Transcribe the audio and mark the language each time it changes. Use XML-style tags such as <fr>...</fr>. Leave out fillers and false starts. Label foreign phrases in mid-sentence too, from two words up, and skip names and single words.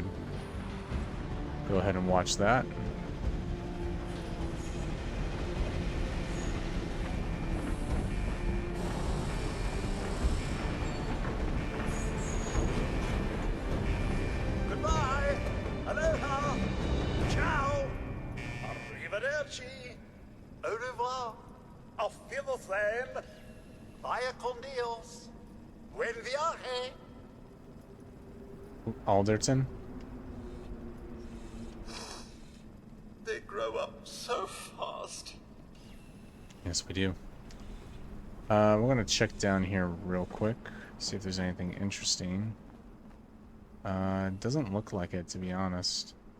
<en>Go ahead and watch that. Goodbye.</en> <it>Aloha. Ciao. Arrivederci.</it> <fr>Au revoir.</fr> <de>Auf Wiedersehen.</de> <es>Vaya con Dios. Buen viaje.</es> <en>Alderton. They grow up so fast. Yes, we do. We're going to check down here real quick. See if there's anything interesting. Doesn't look like it, to be honest.</en>